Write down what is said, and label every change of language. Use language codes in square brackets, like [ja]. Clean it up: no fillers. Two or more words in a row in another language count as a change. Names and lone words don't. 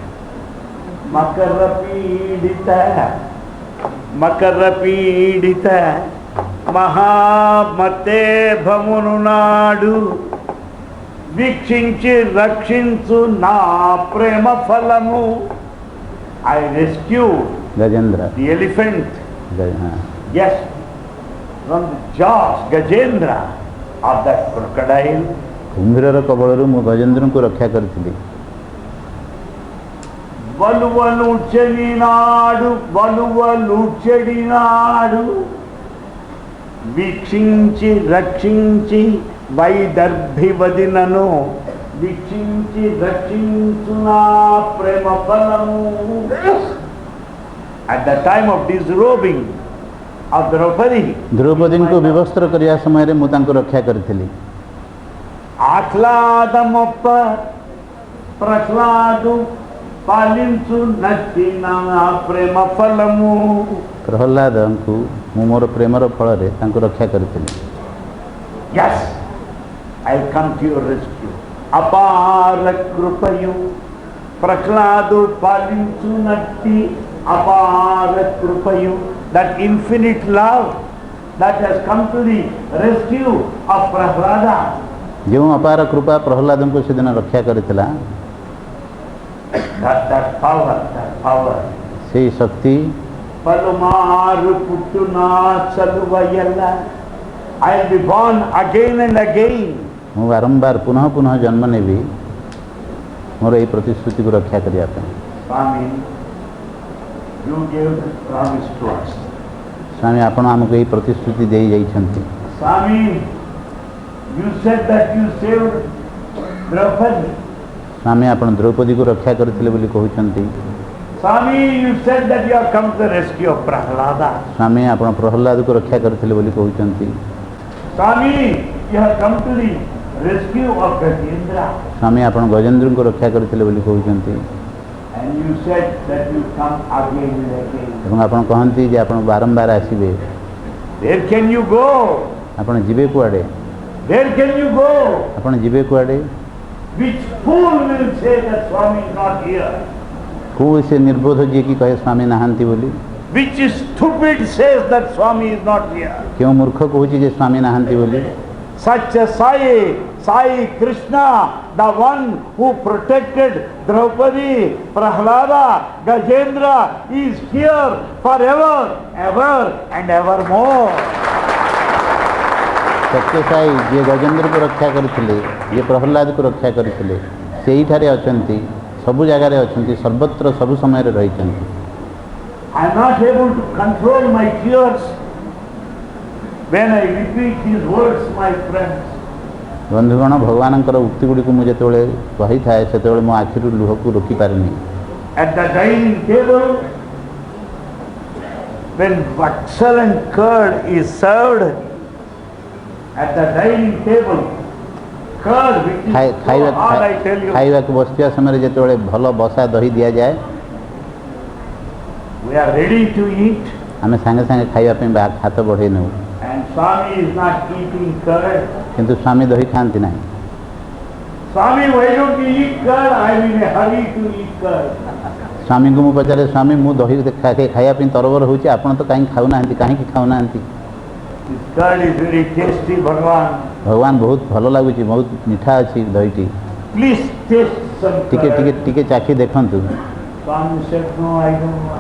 [te] మకరపీడిత మహామతే భామునునాడు వీక్షించి రక్షించు నా ప్రేమ ఫలము. [en] I rescued गजेंद्र the elephant, हाँ। yes, from the jaws, Gajendra, of that crocodile. [hi] कुंभीर कबल मु गजेंद्र को रक्षा करी। [te] వలువలుచెడినాడు వీక్షించి రక్షించి వైదర్భివదినను వీక్షించి రక్షించునా ప్రేమ ఫలము. [en] At the time of disrobing of Draupadi, [or] ଦ୍ରୌପଦୀଙ୍କୁ ବିବସ୍ତ୍ର କରିବା ସମୟରେ ମୁଁ ତାଙ୍କୁ ରକ୍ଷା କରିଥିଲି. [te] ఆహ్లాదమొప్ప ప్రహ్లాదు పాలించు నచ్చిన ప్రేమ ఫలము. [or] ପ୍ରହ୍ଲାଦଙ୍କୁ ମୁଁ ମୋର ପ୍ରେମର ଫଳରେ ତାଙ୍କୁ ରକ୍ଷା କରିଥିଲି. [en] Yes, I'll come to your rescue. [te] అపార కృపయు ప్రహ్లాదు పాలించు నట్టి అపార కృపయు, [en] that infinite love that has come to the rescue of Prahlada. [or] ଯେଉଁ ଅପାର କୃପା ପ୍ରହ୍ଲାଦଙ୍କୁ ସେଦିନ ରକ୍ଷା କରିଥିଲା, [en] that power, [or] ସେହି ଶକ୍ତି [te] పలుమారు పుట్టునా చలువయల్ల, [en] I'll be born again and again. [or] ମୁଁ ବାରମ୍ବାର ପୁନଃ ପୁନଃ ଜନ୍ମ ନେବି ମୋର ଏହି ପ୍ରତିଶ୍ରୁତିକୁ ରକ୍ଷା କରିବା ପାଇଁ. [en] Swami, you gave the promise to us. [or] ସ୍ୱାମୀ, ଆପଣ ଆମକୁ ଏହି ପ୍ରତିଶ୍ରୁତି ଦେଇ ଯାଇଛନ୍ତି. [en] Swami, you said that you saved Draupadi. [or] ସ୍ୱାମୀ, ଆପଣ ଦ୍ରୌପଦୀକୁ ରକ୍ଷା କରିଥିଲେ ବୋଲି କହୁଛନ୍ତି. [en] Swami, you said that you have come to the rescue of Prahlada. [or] ସ୍ୱାମୀ, ଆପଣ ପ୍ରହ୍ଲାଦକୁ ରକ୍ଷା କରିଥିଲେ ବୋଲି କହୁଛନ୍ତି. [en] Swami, you have come to the rescue of Gajendra. [or] ସ୍ୱାମୀ, ଆପଣ ଗଜେନ୍ଦ୍ରଙ୍କୁ ରକ୍ଷା କରିଥିଲେ ବୋଲି କହୁଛନ୍ତି. [en] And you said that you come again and again. [or] ଏବଂ ଆପଣ କହନ୍ତି ଯେ ଆପଣ ବାରମ୍ବାର ଆସିବେ. [en] Where can you go? [or] ଆପଣ ଯିବେ କୁଆଡ଼େ? [en] Where can you go? [or] ଆପଣ ଯିବେ କୁଆଡ଼େ? [en] Which fool will say that Swami is not here? [or] କେଉଁ ସେ ନିର୍ବୋଧ ଯିଏକି କହେ ସ୍ୱାମୀ ନାହାନ୍ତି ବୋଲି? [en] Which stupid says that Swami is not here? [or] କେଉଁ ମୂର୍ଖ କହୁଛି ଯେ ସ୍ୱାମୀ ନାହାନ୍ତି ବୋଲି? [en] Such a Sai Krishna, the one who protected Draupadi, Prahlada, Gajendra, is here forever, ever and evermore. [or] ସତ୍ୟ ସାଇ ଯିଏ ଗଜେନ୍ଦ୍ରକୁ ରକ୍ଷା କରିଥିଲେ, ଯିଏ ପ୍ରହ୍ଲାଦକୁ ରକ୍ଷା କରିଥିଲେ, ସେଇଠାରେ ଅଛନ୍ତି, ସବୁ ଜାଗାରେ ଅଛନ୍ତି, ସର୍ବତ୍ର ସବୁ ସମୟରେ ରହିଛନ୍ତି. [en] I am not able to control my tears when I repeat these words, my friends. [or] ବନ୍ଧୁଗଣ, ଭଗବାନଙ୍କର ଉକ୍ତି ଗୁଡ଼ିକୁ ମୁଁ ଯେତେବେଳେ କହିଥାଏ ସେତେବେଳେ ମୋ ଆଖିରୁ ଲୁହକୁ ରୋକିପାରେନି. [en] At the dining table, when excellent curd is served, at the dining table, curd which is so hard, I tell you, [or] ଖାଇବାକୁ ବସିଥିବା ସମୟରେ ଯେତେବେଳେ ଭଲ ବସା ଦହି ଦିଆଯାଏ, [en] we are ready to eat, [or] ଆମେ ସାଙ୍ଗେ ସାଙ୍ଗେ ଖାଇବା ପାଇଁ ହାତ ବଢ଼େଇ ନେଉ. [en] and Swami is not eating curd. [or] କିନ୍ତୁ ସ୍ୱାମୀ ଦହି ଖାଆନ୍ତି ନାହିଁ. [en] Swami, why don't you eat curd? I am in a hurry to eat curd. [or] ସ୍ୱାମୀଙ୍କୁ ମୁଁ ପଚାରେ, ସ୍ୱାମୀ ମୁଁ ଦହି ଖାଇବା ପାଇଁ ତରବର ହେଉଛି, ଆପଣ ତ କାହିଁକି ଖାଉନାହାନ୍ତି? [en] This curd is very tasty, Bhagavan. [or] ଭଗବାନ ବହୁତ ଭଲ ଲାଗୁଛି, ବହୁତ ମିଠା ଅଛି ଦହିଟି, [en] Please taste some ଟିକେ curd. [or] ଟିକେ ଟିକେ ଚାଖି ଦେଖନ୍ତୁ. [en] Swami said, no, I don't want.